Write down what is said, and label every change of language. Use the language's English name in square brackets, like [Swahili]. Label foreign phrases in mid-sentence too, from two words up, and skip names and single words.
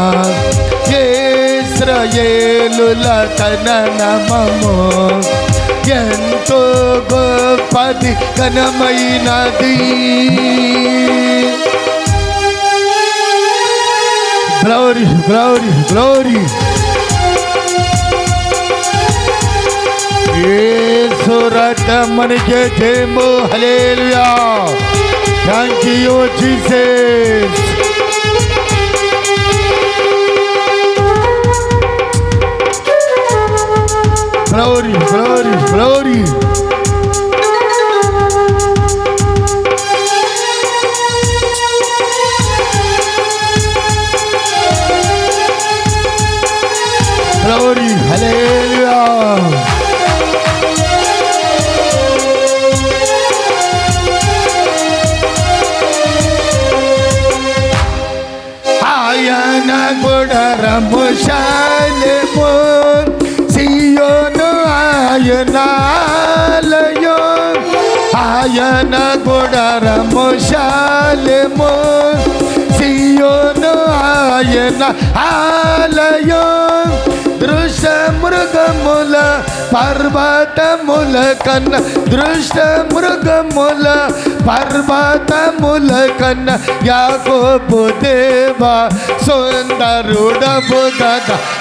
[Telugu] ఇశ్రాయేలుల తన నామము ఎంతో గొప్పది ఘనమైనది. [English] glory glory glory. [Telugu] యేసు రథమునికి జయము. హల్లెలూయా. [English] thank you Jesus. Glory, glory, glory. Glory, hallelujah. [Telugu] ఆయన గుడారము షాలేము సీయోను ఆయనాలయము. ఆయన గుడారము షాలేము సీయోను ఆయనాలయము. దృష్ట మృగముల పర్వతముల కన్న దృష్ట మృగముల పర్వతముల కన్న యాకోబు దేవా సుందరుడవు కదా.